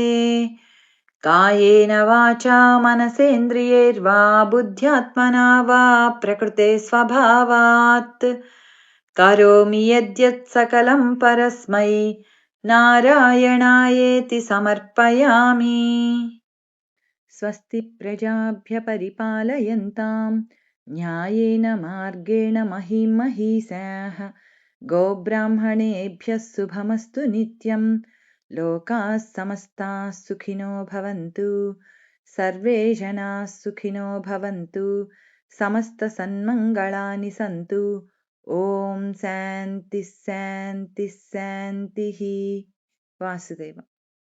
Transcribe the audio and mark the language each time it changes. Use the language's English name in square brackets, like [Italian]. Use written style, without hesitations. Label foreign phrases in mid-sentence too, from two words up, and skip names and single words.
[Sanskrit] కాయేన వాచా మనసేంద్రియైర్వా బుద్ధ్యాత్మనా వా ప్రకృతే స్వభావాత్ కరోమి యద్యత్ సకలం పరస్మై నారాయణాయేతి సమర్పయామి. స్వస్తి ప్రజాభ్య పరిపాలయంతాం న్యాయేన మార్గేణ మహిం మహీశాః. గోబ్రాహ్మణేభ్యः శుభమస్తు నిత్యం. లోకాः సమస్తాः సుఖినో భవంతు. సర్వే జనాः సుఖినో భవంతు. సమస్త సన్మంగళాని సంతు. ఓం శాంతి శాంతి శాంతిః. వాసుదేవం.